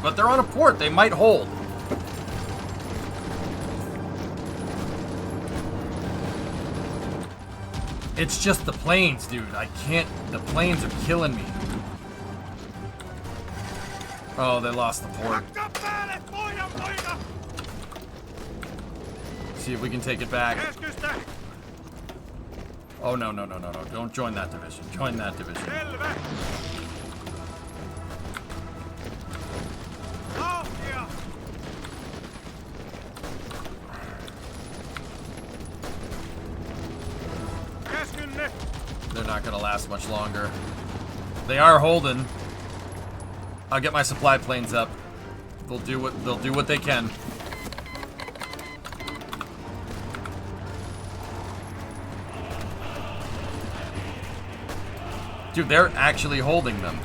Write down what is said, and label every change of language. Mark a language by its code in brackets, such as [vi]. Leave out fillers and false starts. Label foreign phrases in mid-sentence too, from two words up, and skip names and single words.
[en] But they're on a port. They might hold. It's just the planes, dude. I can't. The planes are killing me. Oh, they lost the port. [fi] Hakka päälle, pojan poika! [en] See if we can take it back. [fi] Keskystä! [en] Oh, no. Don't join that division. Join that division. [fi] Selvä! Vauhtia! Keskynne! [en] They're not going to last much longer. They are holding. I'll get my supply planes up. They'll do what they can. Dude, they're actually holding them.